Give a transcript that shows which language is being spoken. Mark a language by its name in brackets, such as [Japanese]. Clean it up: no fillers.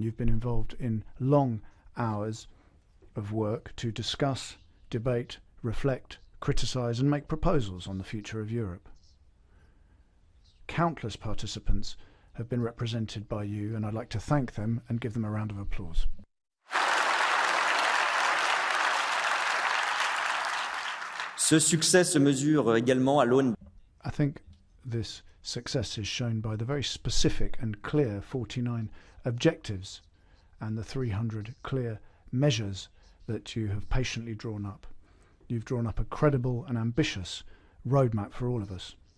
[English] You've been involved in long hours of work to discuss, debate, reflect, criticise and make proposals on the future of Europe. Countless participants have been represented by you, and I'd like to thank them and give them a round of applause. [French] Ce succès se mesure également à l'aune. [English] I think this success is shown by the very specific and clear 49 objectives and the 300 clear measures that you have patiently drawn up. You've drawn up a credible and ambitious roadmap for all of us.